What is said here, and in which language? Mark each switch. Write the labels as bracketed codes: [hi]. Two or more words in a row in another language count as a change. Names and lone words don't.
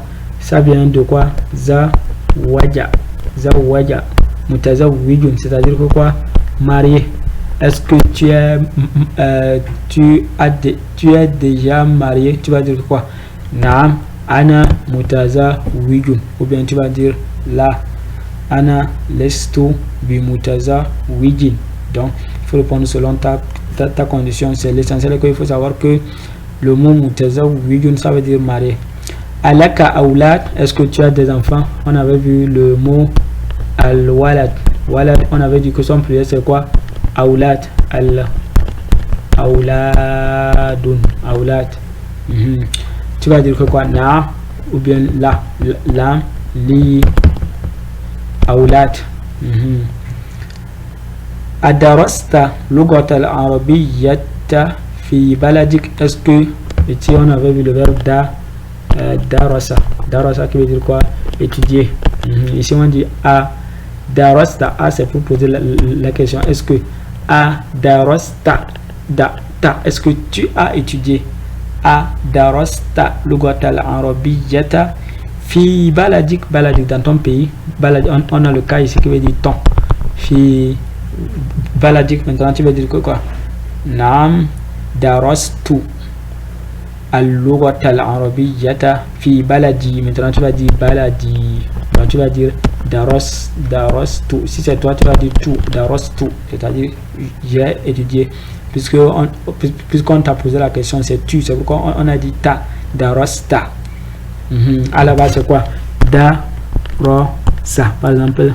[fr] Ça vient de quoi? Zawaja. Mutazawwijun, c'est-à-dire que quoi? Marié. Est-ce que tu es déjà marié? Tu vas dire quoi? [ar] نعم، أنا متزوّج. [fr] Ou bien tu vas dire la, [ar] أنا لستُ بمتزوّج. [fr] Donc, il faut répondre selon ta condition. C'est l'essentiel qu'il faut savoir que le mot mutazawwijun, ça veut dire marié. [ar] ألك أولاد, [fr] est-ce que tu as des enfants? On avait vu le mot al-walad. Walad, on avait dit que son pluriel c'est quoi? [ar] أولاد. أولادٌ. أولاد. [fr] Tu vas dire que quoi? Na ou bien la [ar] لي أولاد. أدرستَ اللغةَ العربيةَ في بلدِك. [fr] Est-ce que ici on avait vu le verbe darasa qui veut dire quoi? Étudier. Ici on dit [ar] أدرستَ. [fr] A c'est pour poser la question. Est-ce que [ar] أدرستَ [fr] est-ce que tu as étudié? [ar] أدرستَ اللغةَ العربيةَ في بلدِك. [fr] Baladik dans ton pays. On a le cas ici qui veut dire ton. [ar] في بلدِك, [fr] maintenant tu veux dire quoi? [ar] نعم درستُ اللغةَ العربيةَ في بلدي. [fr] Maintenant tu vas dire baladi. Donc tu vas dire darastu. Si c'est toi, tu vas dire tu, darastu, c'est-à-dire j'ai étudié. Puisqu'on t'a posé la question, c'est tu, c'est pourquoi on a dit ta, darasta. À la base c'est quoi? Darasa, par exemple.